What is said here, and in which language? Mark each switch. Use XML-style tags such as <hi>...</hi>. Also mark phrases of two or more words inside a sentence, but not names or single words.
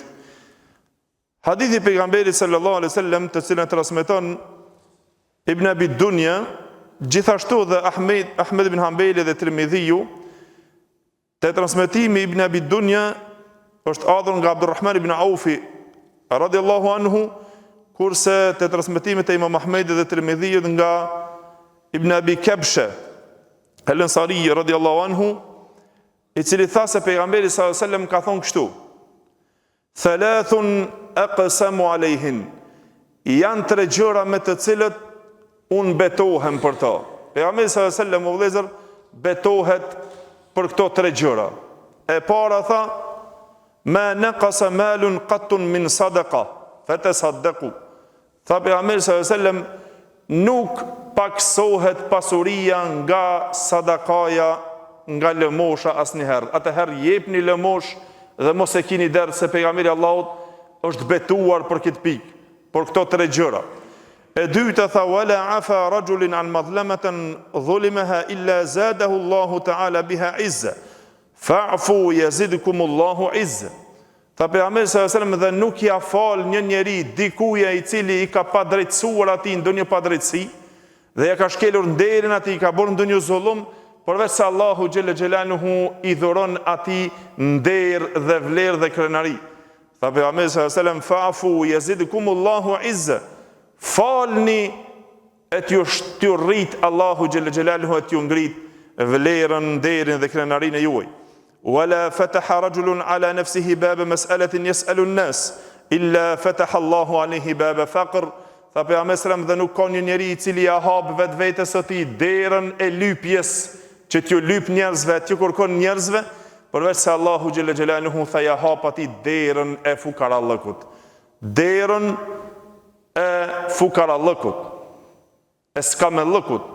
<sq>Hadithi pejgamberit</sq> <ar>صلى الله عليه وسلم,</ar> <sq>të cilën transmeton Ibn Abi Dunya, gjithashtu dhe Ahmed ibn Hanbali dhe Tirmidhiu, te transmetimi Ibn Abi Dunya është ardhur nga Abdurrahman ibn Aufi</sq> <ar>رضي الله عنه,</ar> <sq>kurse te transmetimet e Imam Ahmedit dhe Tirmidhiut nga Ibn Abi Kabsha al-Ansari</sq> <ar>رضي الله عنه,</ar> <sq>i cili tha se pejgamberi</sq> <ar>صلى الله عليه وسلم</ar> <sq>ka thonë kështu:</sq> <ar>ثلاث أقسم عليهن,</ar> <sq>janë 3 gjëra me të cilët unë betohem për ta. Pejgamberi</sq> <ar>صلى الله عليه وسلم,</ar> <sq>o vëllezër, betohet për këto 3 gjëra. E para tha:</sq> <ar>ما نقص مال قط من صدقة فتصدقوا.</ar> <sq>Tha pejgamberi</sq> <ar>صلى الله عليه وسلم,</ar> <sq>nuk paksohet pasuria nga sadakaja, nga lëmosha asnjëherë. Atëherë jepni lëmosh dhe mos e kini derë, se pejgamberi Allahut është betuar për këtë pikë, për këto 3 gjëra. E dyta tha:</sq> <ar>ولا عفا رجل عن مظلمة ظلمها إلا زاده الله تعالى بها عزا. فاعفوا يزدكم الله عزا.</ar> <sq>Tha pejgamberi</sq> <ar>صلى الله عليه وسلم,</ar> <sq>dhe nuk ja fal një njeri dikuja i cili i ka padrejtësuar atij ndonjë padrejtësi, dhe ja ka shkelur nderin atij, i ka bërë ndonjë zullum, përveç se Allahu</sq> <ar>جل جلاله</ar> <sq>i dhuron atij nder dhe vlerë dhe krenari. Tha pejgamberi</sq> <ar>صلى الله عليه وسلم فاعفوا يزدكم الله عزا.</ar> <sq>Falni e t'ju rrit Allahu</sq> <ar>جل جلاله,</ar> <sq>e t'ju ngrit vlerën, nderin dhe krenarin e juaj.</sq> <ar>ولا فتح رجل على نفسه باب مسألة يسأل الناس إلا فتح الله عليه باب فقر.</ar> <sq>Tha pejgamberi</sq> <ar>صلى الله عليه وسلم,</ar> <sq>dhe nuk ka një njeri i cili ja hap vetvetes së tij derën e lypjes, që t'ju lyp njerëzve, t'ju kërkon njerëzve, përveç se Allahu</sq> <ar>جل جلاله</ar> <sq>tha ja hap atij derën e fukarallëkut. Derën e fukarallëkut, e skamellëkut.</sq>